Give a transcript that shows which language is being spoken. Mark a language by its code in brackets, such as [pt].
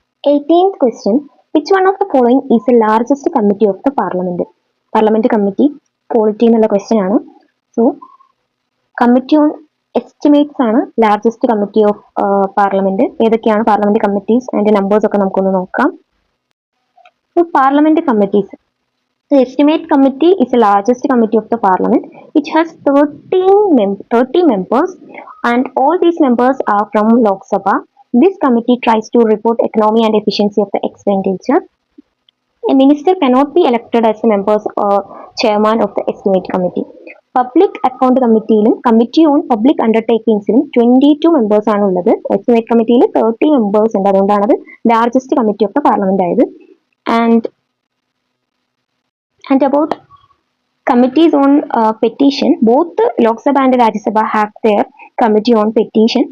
[en] 18th question. Which one of the following is the largest committee of the parliament committee quality [ml] എന്നുള്ള question ആണ്. [en] So committee on estimates ആണ് largest committee of parliament. [ml] ഏതൊക്കെയാണ് parliament committees, അതിന്റെ numbers ഒക്കെ നമുക്കൊന്ന് നോക്കാം. [en] Parliament committees. The estimate committee is the largest committee of the parliament. It has 30 members and all these members are from Lok Sabha. This committee tries to report economy and efficiency of the expenditure. A minister cannot be elected as a member or chairman of the estimate committee. [ml] Public account committeeയിലും committee on public അണ്ടർടേക്കിങ്സിലും 22 members ആണ് ഉള്ളത്. Estimate കമ്മിറ്റിയിൽ 30 members ഉണ്ട്. അതുകൊണ്ടാണ് അത് largest committee of the parliament ആയത്. [en] And about committees on petition, both Lok Sabha and Rajya Sabha have their committee on petition.